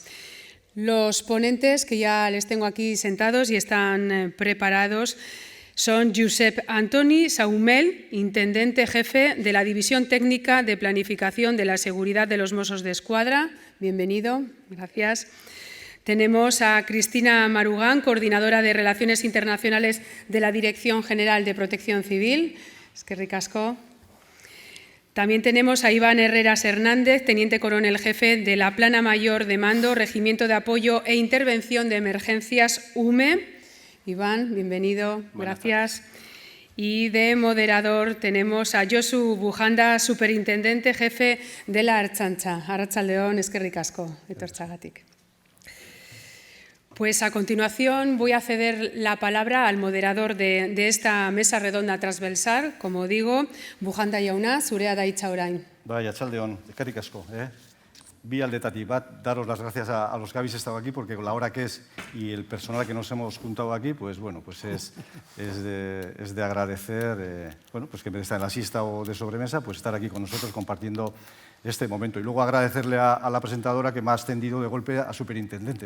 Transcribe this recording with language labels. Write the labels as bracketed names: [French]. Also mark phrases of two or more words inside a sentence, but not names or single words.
[Spanish] Los ponentes, que ya les tengo aquí sentados y están preparados, son Josep Antoni Saumell, intendente jefe de la División Técnica de Planificación de la Seguridad de los Mossos d'Esquadra. Bienvenido, gracias. Tenemos a Cristina Marugán, coordinadora de Relaciones Internacionales de la Dirección General de Protección Civil. [Basque] Eskerrik asko. [Spanish] También tenemos a Iván Herreras Hernández, teniente coronel jefe de la Plana Mayor de Mando, Regimiento de Apoyo e Intervención de Emergencias UME. Iván, bienvenido, gracias. Y de moderador tenemos a Josu Bujanda, superintendente jefe de la Ertzaintza. [Basque] Arratsaldeon, eskerrik asko, etortxagatik. [Spanish] Pues a continuación voy a ceder la palabra al moderador de esta mesa redonda transversal, como digo, [Basque] Bujanda jauna, zurea da hitza orain. Bai, arratsaldeon, eskerrik asko. Bi aldetatik bat, [Spanish] daros las gracias a los que habéis estado aquí, porque con la hora que es y el personal que nos hemos juntado aquí, pues bueno, pues es de agradecer, bueno, pues que en vez de estar en la siesta o de sobremesa, pues estar aquí con nosotros compartiendo este momento. Y luego agradecerle a la presentadora que me ha ascendido de golpe a superintendente.